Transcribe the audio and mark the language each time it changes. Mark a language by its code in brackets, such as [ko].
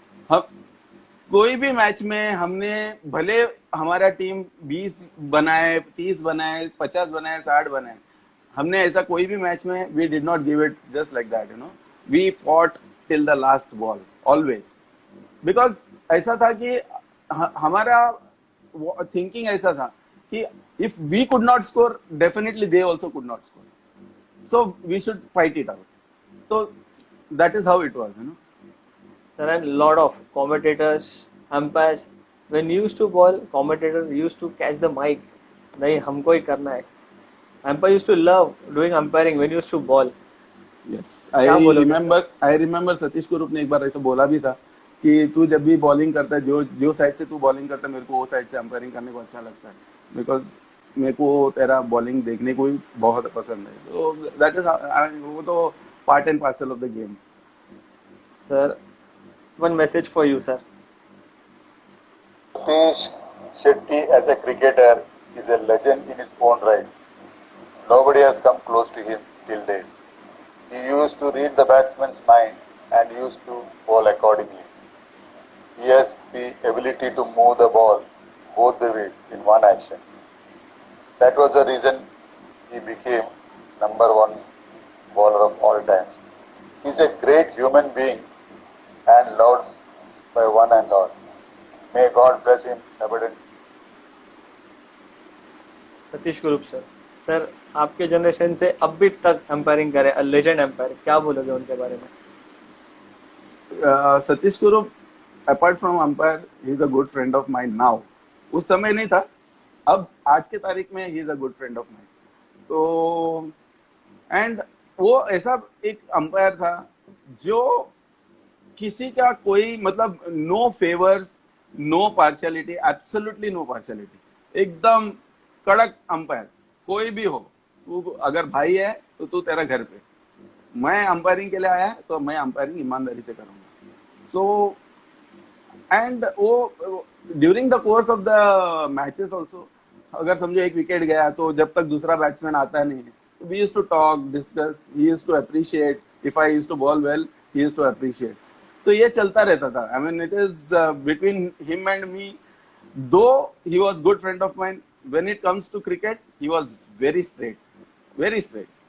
[hi] हम कोई भी मैच में हमने, भले हमारा टीम 20 बनाए, 30 बनाए, 50 बनाए, 60 बनाए, हमने ऐसा कोई भी मैच में [en] We did not give it just like that, you know. We fought till the last ball always, because [hi] ऐसा था कि हमारा थिंकिंग ऐसा था कि [en] if we could not score, definitely they also could not score. So we should fight it out. So that is how it was, you know. Sir, and lot of commentators, umpires, when you used to bowl, commentator used to catch the mic. [hi] नहीं हमको ही करना है. [en] Umpire used to love doing umpiring when you used to bowl. Yes, I remember [hi] Satish कुरुप ने एक बार ऐसा बोला भी था कि तू जब भी बॉलिंग करता है, जो साइड से तू बॉलिंग करता है, मेरे को वो साइड से अंपायरिंग करने को अच्छा लगता है, बिकॉज मेरे को तेरा बॉलिंग देखने को ही बहुत पसंद है. तो दैट इज, वो तो [en] Part and parcel of the game. Sir, one message for you sir. Satish Shetty as a cricketer is a legend in his own right. Nobody has come close to him till date. He used to read the batsman's mind and used to bowl accordingly. He has the ability to move the ball both the ways in one action. That was the reason he became #1 bowler of all times. He is a great human being and loved by one and all. May God bless him abundantly. [hi] Satish group sir. Sir, आपके generation से अभी तक एम्पायरिंग करे, legend empire, क्या बोलोगे उनके बारे में? [en] Satish Kurup, apart from umpire, he is a good friend of mine now. [hi] उस समय नहीं था, अब आज के तारीख में [en] He is a good friend of mine. [hi] तो एंड वो ऐसा एक अंपायर था जो किसी का कोई मतलब [en] no favours, no partiality, absolutely no partiality, [hi] एकदम कड़क अंपायर. कोई भी हो, तू अगर भाई है तो तू तेरा घर पे, मैं अंपायरिंग के लिए आया तो मैं अंपायरिंग ईमानदारी से करूंगा. [en] so and वो during the course of the matches also, [hi] अगर समझो एक विकेट गया तो जब तक दूसरा बैट्समैन आता नहीं, [en] We used to talk, discuss, he used to appreciate. If I used to bowl well, he used to appreciate. [hi] तो ये चलता रहता था. [en] I mean, it is between him and me. Though he was good friend of mine, when it comes to cricket, he was very straight, very straight.